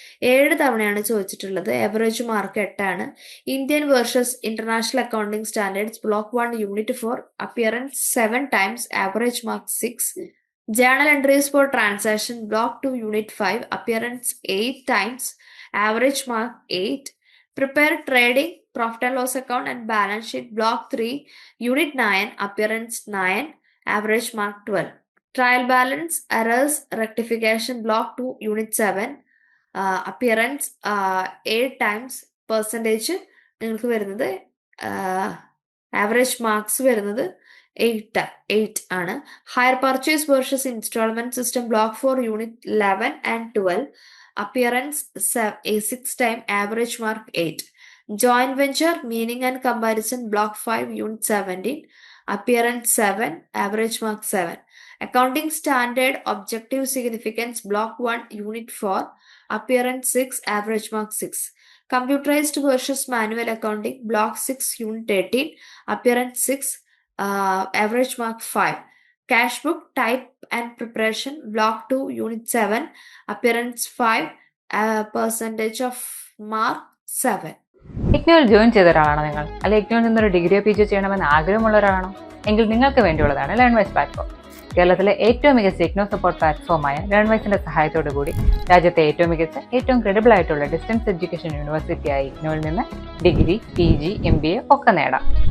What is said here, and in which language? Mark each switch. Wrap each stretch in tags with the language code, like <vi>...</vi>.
<ml>7 തവണയാണ് ചോദിച്ചിട്ടുള്ളത്.</ml> <en>Average mark 8 ആണ്. Indian versus international accounting standards block 1 unit 4, appearance 7 times, average mark 6. Journal entries for transaction block 2 unit 5, appearance 8 times, average mark 8. Prepare trading, profit and loss account and balance sheet block 3 unit 9, appearance 9, average mark 12. Trial balance, errors, rectification block 2 unit 7, appearance 8 times, percentage</en> <ml>നിങ്ങൾക്ക് വരുന്നത് average marks വരുന്നത് 8 ആണ്.</ml> <en>Hire purchase versus instalment system block 4 unit 11 and 12, appearance 6 time, average mark 8. Joint venture, meaning and comparison block 5 unit 17, appearance 7, average mark 7. Accounting standard, objective significance block 1 unit 4, appearance 6, average mark 6. Computerized versus manual accounting block 6 unit 18, appearance 6, average mark 5. Cash book type and preparation block 2 unit 7, appearance 5, percentage of mark 7.</en> <ml>ഇഗ്നോയിൽ join ചെയ്ത ഒരാളാണോ നിങ്ങൾ? അല്ലെങ്കിൽ ഇഗ്നോയിൽ നിന്നൊരു ഡിഗ്രിയോ P G ചെയ്യണമെന്ന് ആഗ്രഹമുള്ള ഒരാളാണോ? എങ്കിൽ നിങ്ങൾക്ക് വേണ്ടിയുള്ളതാണ് Learnwise platform. കേരളത്തിലെ ഏറ്റവും മികച്ച ഇഗ്നോ സപ്പോർട്ട് പ്ലാറ്റ്ഫോമായ ലേൺവൈസിന്റെ സഹായത്തോടു കൂടി രാജ്യത്തെ ഏറ്റവും മികച്ച, ഏറ്റവും ക്രെഡിബിൾ ആയിട്ടുള്ള ഡിസ്റ്റൻസ് എഡ്യൂക്കേഷൻ യൂണിവേഴ്സിറ്റിയായ ഇഗ്നോയിൽ നിന്ന് ഡിഗ്രി, പി ജി, MBA ഒക്കെ നേടാം.</ml>